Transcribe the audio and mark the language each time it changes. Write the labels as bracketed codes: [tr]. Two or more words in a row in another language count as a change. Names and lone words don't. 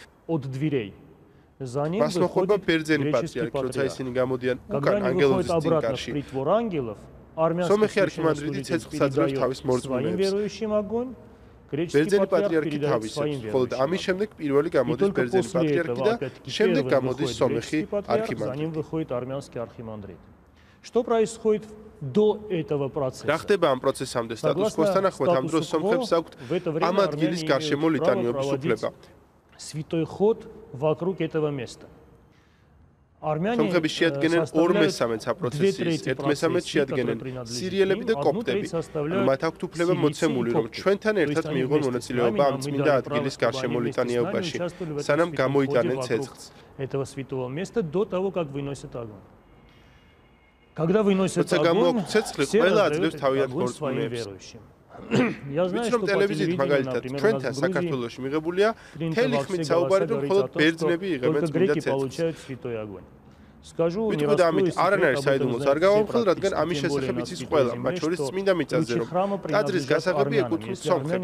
[ka] მას მოხვდება ბერძენი პატრიარქი, როცა ისინი გამოდიან უკან ანგელოზის წინკარში. სომეხი არქიმანდრიტი ცეცხლს აძლევს თავის მორწმუნეებს. ბერძენი პატრიარქი თავის აქვს, ხოლო ამის შემდეგ პირველი გამოდის ბერძენი პატრიარქი და შემდეგ გამოდის სომეხი არქიმანდრიტი. [ru] Что происходит до этого процесса? [ka] რა ხდება ამ პროცესამდე სტატუს-კვოს თანახმად ამ დროს სომხებს აქვთ ამ ადგილის გარშემო ლიტანიობის უფლება. [ru] Святой ход вокруг этого места. [ka] სომხები შეადგენენ 2/3 საპროცესიის, 1/3 შეადგენენ სირიელები და კოპტები. მათ აქვთ უფლება მოცემული, რომ ჩვენთან ერთად მიიღონ მონაწილეობა ამ წმინდა ადგილის გარშემო ლიტანიობაში, სანამ გამოიტანენ ცეცხლს. [ru] Этого святого места до того, как выносят огонь. Когда выносят огонь, [ka] გამოაქვთ ცეცხლი, ყველა აძლევს თავიანთ მორწმუნეებს. [ru] Я знаю, что [ka] ტელევიზიით მაგალითად ჩვენთან საქართველოში მიღებულია მთელი ხმით საუბარი, რომ მხოლოდ ბერძნები იღებენ წმინდა ცეცხლს. ვიტყვი და ამით არანაირ საიდუმლოს არ გავამხელ, რადგან ამის შესახებ იცის ყველა, მათ შორის წმინდა მიწაზე, რომ ტაძრის გასაღები ეკუთვნის სომხებს.